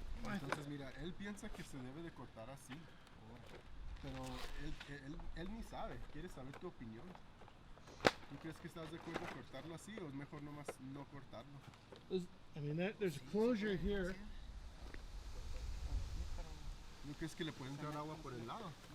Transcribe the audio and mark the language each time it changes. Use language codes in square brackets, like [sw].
[es] Entonces mira, él piensa que se debe de cortar así, pero él ni sabe, quiere saber tu opinión. ¿Tú crees que estás de acuerdo cortarlo así o es mejor nomás no cortarlo? [en] I mean, there's a closure here. [es] ¿No crees que le puede entrar agua por el lado?